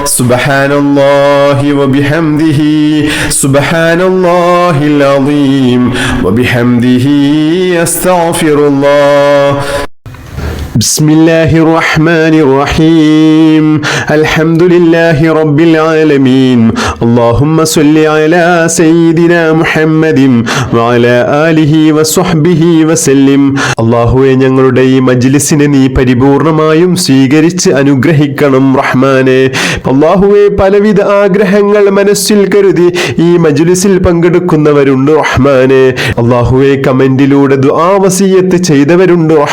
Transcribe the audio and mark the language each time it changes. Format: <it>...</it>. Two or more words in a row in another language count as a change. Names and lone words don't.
<ar>سبحان الله وبحمده سبحان الله العظيم وبحمده أستغفر الله. بسم الله الرحمن الرحيم. الحمد لله رب العالمين. اللهم صل على سيدنا محمد وعلى آله وصحبه وسلم.</ar> <ml>അല്ലാഹുവേ, ഞങ്ങളുടെ ഈ മജ്ലിസിനെ നീ പരിപൂർണമായും സ്വീകരിച്ച് അനുഗ്രഹിക്കണം റഹ്മാനെ. അല്ലാഹുവേ, പലവിധ ആഗ്രഹങ്ങൾ മനസ്സിൽ കരുതി ഈ മജ്ലിസിൽ പങ്കെടുക്കുന്നവരുണ്ട് റഹ്മാനെ. അല്ലാഹുവേ, കമന്റിലൂടെ ദുആ വസിയത്ത് ചെയ്തവരുണ്ട് റഹ്മാനെ.</ml>